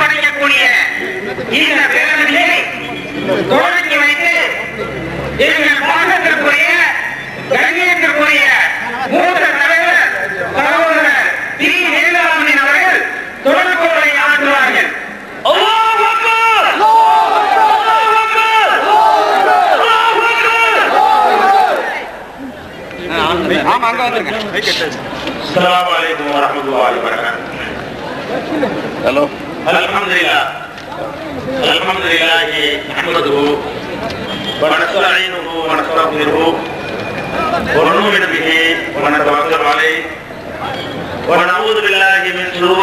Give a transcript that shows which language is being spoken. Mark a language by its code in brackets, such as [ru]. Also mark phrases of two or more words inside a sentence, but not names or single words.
[ta] படைக்கக்கூடிய இந்த பேரணியை தோல்வி வைத்து எங்கள் பாகத்திற்குரிய கண்ணியத்திற்குரிய மூத்த தலைவர் சகோதரர் டி. வேலாமணியன் அவர்கள் தொடர்புரை ஆற்றுவார்கள். [ar] السلام عليكم ورحمة الله وبركاته. हेलो, الحمد لله نحمده ونستعينه ونستغفره ونؤمن به ونتوكل عليه ونعوذ بالله من شرور